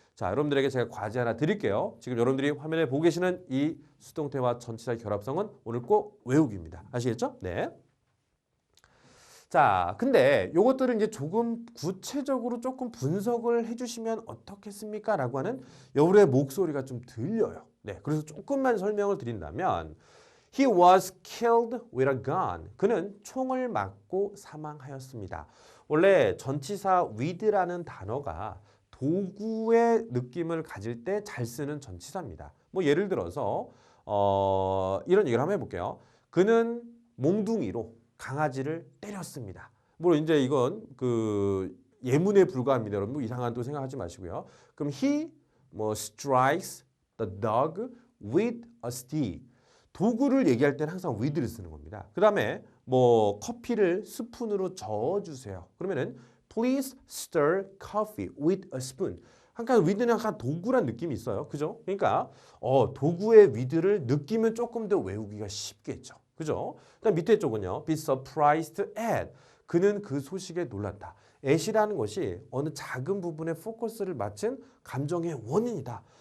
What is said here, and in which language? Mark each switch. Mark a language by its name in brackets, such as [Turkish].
[Korean] 자, 여러분들에게 제가 과제 하나 드릴게요. 지금 여러분들이 화면에 보고 계시는 이 수동태와 전치사의 결합성은 오늘 꼭 외우기입니다. 아시겠죠? 네. 자, 근데 요것들을 이제 조금 구체적으로 조금 분석을 해주시면 어떻겠습니까? 라고 하는 여러분의 목소리가 좀 들려요. 네, 그래서 조금만 설명을 드린다면 [English] He was killed with a gun. [Korean] 그는 총을 맞고 사망하였습니다. 원래 전치사 with라는 단어가 도구의 느낌을 가질 때 잘 쓰는 전치사입니다. 뭐 예를 들어서 이런 얘기를 한번 해볼게요. 그는 몽둥이로 강아지를 때렸습니다. 물론 이제 이건 그 예문에 불과합니다. 여러분 뭐 이상한 또 생각하지 마시고요. 그럼 [English] he [Korean] 뭐 [English] strikes the dog with a stick. [Korean] 도구를 얘기할 때는 항상 with를 쓰는 겁니다. 그 다음에 뭐 커피를 스푼으로 저어주세요. 그러면은 [English] please stir coffee with a spoon. [Korean] 약간 with는 약간 도구란 느낌이 있어요. 그죠? 그러니까 도구의 with를 느끼면 조금 더 외우기가 쉽겠죠. 그죠? 그다음 밑에 쪽은요. [English] be surprised at. [Korean] 그는 그 소식에 놀랐다. at이라는 것이 어느 작은 부분에 포커스를 맞춘 감정의 원인이다.